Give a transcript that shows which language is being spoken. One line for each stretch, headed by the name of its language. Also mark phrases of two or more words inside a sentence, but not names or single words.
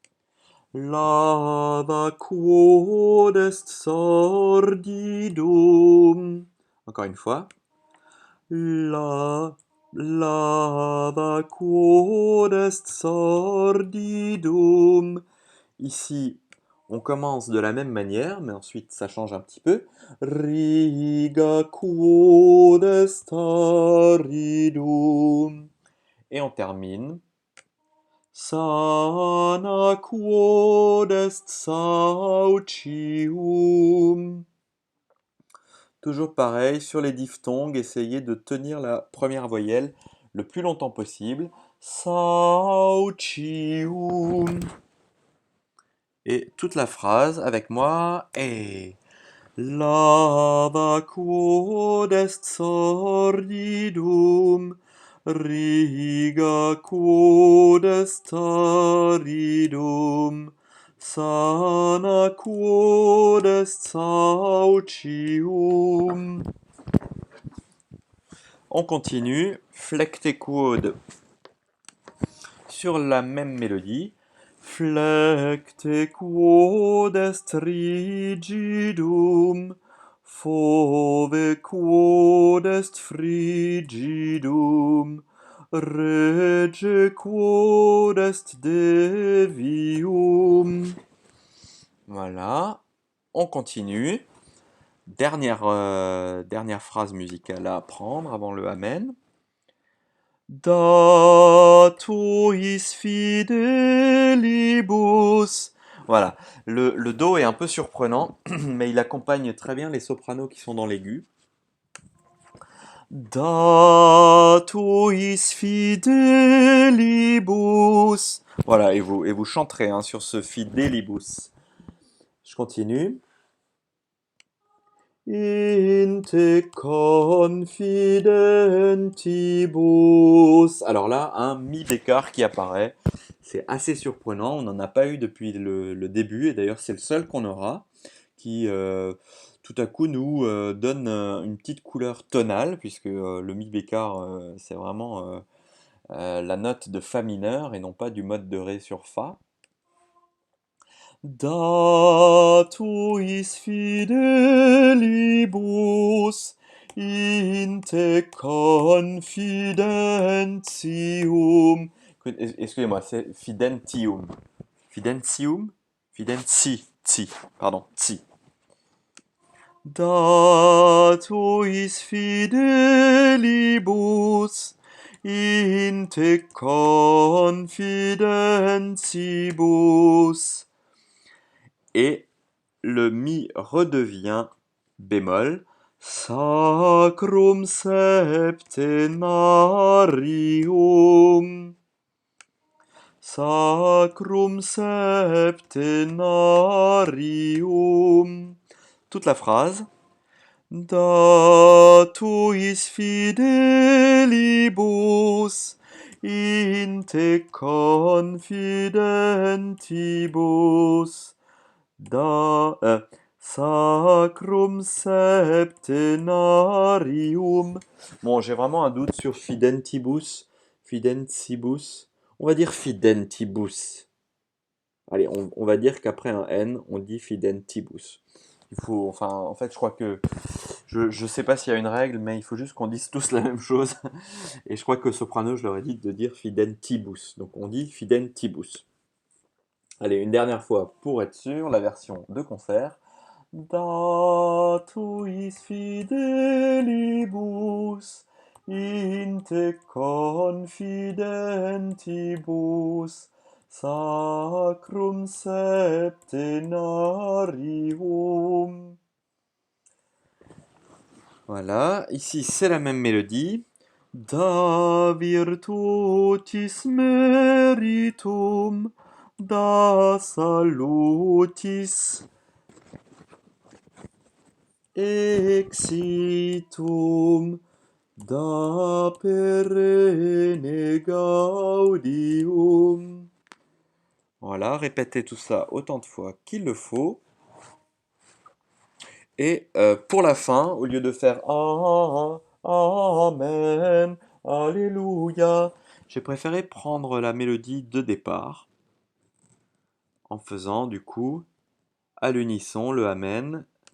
Latin: Lava quod est sordidum.
French: Encore une fois.
Latin: Lava quod est sordidum.
French: Ici, on commence de la même manière, mais ensuite ça change un petit peu.
Latin: Riga quod est aridum.
French: Et on termine.
Latin: Sana quod est saucium.
French: Toujours pareil, sur les diphtongues, essayez de tenir la première voyelle le plus longtemps possible.
Latin: Saucium.
French: Et toute la phrase avec moi est
Latin: Lava quod est sordidum, riga quod est aridum, sana quod est saucium.
French: On continue,
Latin: flecte quod
French: sur la même mélodie.
Latin: Flecte quod est rigidum, fove quod est frigidum, rege quod est devium.
French: Voilà, on continue. Dernière phrase musicale à apprendre avant le Amen.
Latin: Datuis fidelibus.
French: Voilà, le Do est un peu surprenant, mais il accompagne très bien les sopranos qui sont dans l'aigu.
Latin: Datuis fidelibus.
French: Voilà, et vous chanterez hein, sur ce fidelibus. Je continue.
Latin: In te confidentibus.
French: Alors là, un mi bécard qui apparaît. C'est assez surprenant. On n'en a pas eu depuis le début. Et d'ailleurs, c'est le seul qu'on aura. Qui, tout à coup, nous donne une petite couleur tonale. Puisque le mi bécard, c'est vraiment la note de Fa mineur. Et non pas du mode de Ré sur Fa.
Latin: Datuis fidelibus in te confidentium.
French: Excusez-moi, c'est fidentium. Fidentium? Pardon, ti.
Latin: Datuis fidelibus in te confidentibus.
French: Et le mi redevient bémol.
Latin: Sacrum septenarium. Sacrum septenarium.
French: Toute la phrase.
Latin: Datuis fidelibus in te confidentibus. Sacrum septenarium.
French: Bon, j'ai vraiment un doute sur fidentibus. Fidentibus. On va dire fidentibus. Allez, on va dire qu'après un N, on dit fidentibus. Il faut, enfin, en fait, je crois que je sais pas s'il y a une règle, mais il faut juste qu'on dise tous la même chose. Et je crois que soprano, je leur ai dit de dire fidentibus. Donc on dit fidentibus. Allez, une dernière fois pour être sûr, la version de concert.
Latin: Datuis fidelibus in te confidentibus sacrum septenarium.
French: Voilà, ici c'est la même mélodie.
Latin: Da virtutis meritum, da salutis exitum, da perenne gaudium.
French: Voilà, répétez tout ça autant de fois qu'il le faut. Et pour la fin, au lieu de faire Amen, Alléluia, j'ai préféré prendre la mélodie de départ en faisant du coup à l'unisson le Amen.